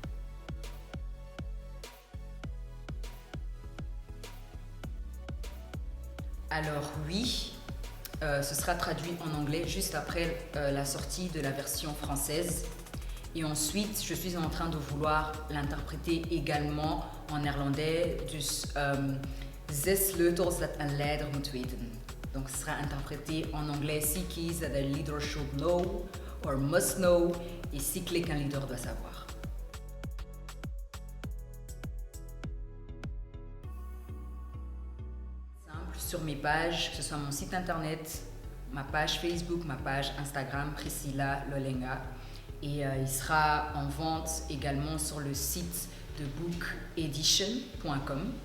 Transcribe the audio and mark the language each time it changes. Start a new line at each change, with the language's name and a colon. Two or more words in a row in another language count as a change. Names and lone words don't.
French: Alors oui, ce sera traduit en anglais juste après la sortie de la version française. Et ensuite, je suis en train de vouloir l'interpréter également en néerlandais.
Dutch: Dus zes sleutels dat een leider moet weten.
French: Donc, ce sera interprété en anglais
English: 6 keys that a leader should know or must know
French: et 6 clés qu'un leader doit savoir. Simple, sur mes pages, que ce soit mon site internet, ma page Facebook, ma page Instagram, Priscilla Lolenga. Et il sera en vente également sur le site de bookedition.com.